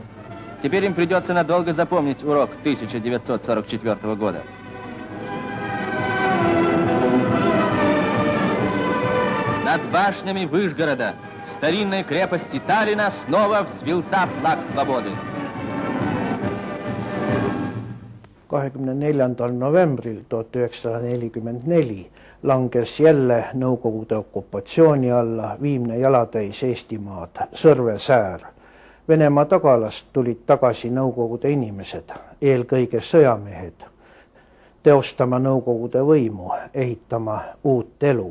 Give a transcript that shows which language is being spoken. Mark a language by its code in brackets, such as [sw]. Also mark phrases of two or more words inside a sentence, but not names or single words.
[ru] Теперь им придется надолго запомнить урок 1944 года. Над башнями Выжгорода, старинной крепости Таллина, снова взвился флаг свободы. [et] 24. novembril 1944 langes jälle Nõukogude okupatsiooni alla viimne jalatäis Eestimaad, Sõrve säär. Venemaa tagalast tulid tagasi Nõukogude inimesed, eelkõige sõjamehed, teostama Nõukogude võimu, ehitama uut elu.